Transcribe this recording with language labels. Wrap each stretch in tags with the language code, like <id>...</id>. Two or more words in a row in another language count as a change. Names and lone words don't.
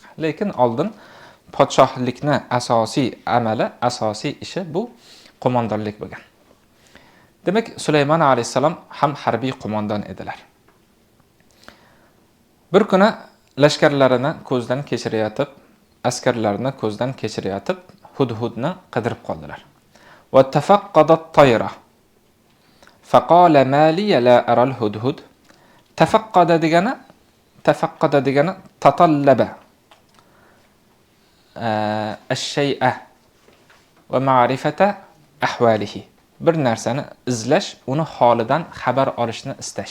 <uz>Lekin oldin podshohlikni asosiy amali, asosiy ishi bu qo'mondonlik bo'lgan. Demak, Sulaymon alayhissalom ham harbiy qo'mondon edilar. Bir kuni lashkarlarini ko'zdan kechirayotib, askarlarini ko'zdan kechirayotib, hudhudni qidirib qoldilar.</uz> <ar>وَتَفَقَّدَ الطَّيْرَ فقال ما لي لا أرى الهدهد. Tafaqqada degani تطلب الشيء ومعرفة أحواله.</ar> <uz>Bir narsani izlash, uni holidan xabar olishni istash.</uz>